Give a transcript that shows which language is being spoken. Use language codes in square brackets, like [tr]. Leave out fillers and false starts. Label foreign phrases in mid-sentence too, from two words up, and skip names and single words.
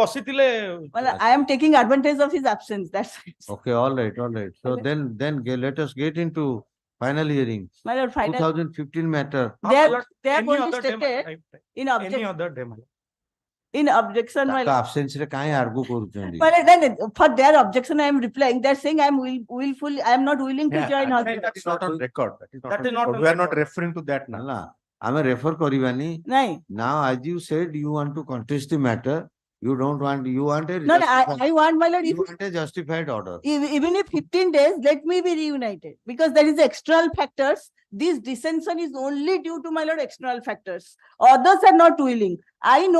[or] ବସିଥିଲେ, [en] Well, I am taking advantage of his absence. That's it. Okay, all right, all right. So Okay. let us get into final hearing. My lord, final. 2015 matter. हाँ, They my are, lord, they are any going to other day, my state lord, in any objection, other day, my lord. in objection, my [or] ତାଙ୍କ [en] lord. [or] absence ରେ କାହିଁ argue କରୁଛନ୍ତି? [en] Well, then, for their objection, I am replying. They're saying I am willful, I am not willing to Yeah, join actually, husband. that is not on record. That is not on We are not record. referring to that now. [or] ହେଲା, ଆମେ refer କରିବାନି. [en] No, Now, as you said, you want to contest the matter. You don't want, you want a no, I want, my lord, you want a justified order. even if 15 days, let me be reunited because there is external factors. This dissension is only due to, my lord, external factors. Others are not willing. I know